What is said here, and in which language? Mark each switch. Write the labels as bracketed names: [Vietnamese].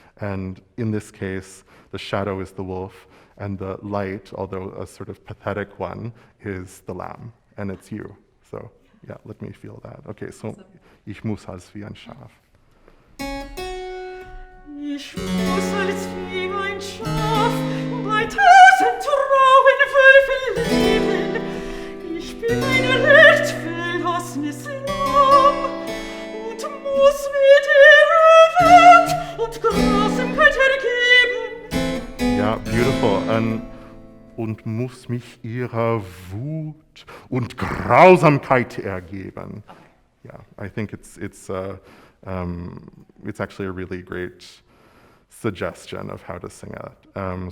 [English] And in this case, the shadow is the wolf, and the light, although a sort of pathetic one, is the lamb, and it's you. So yeah, let me feel that. Okay, so [German] ich muss als wie ein Schaf. Ich muss als wie ein Schaf bei 1000 trauen Wölfen leben. Ich bin ein recht verlassenes Lamm und muss mit ihrer Wut und Grausamkeit ergeben. [English] Yeah, beautiful. [German] Und muss mich ihrer Wut und Grausamkeit ergeben. [English] Yeah, I think it's actually a really great suggestion of how to sing it.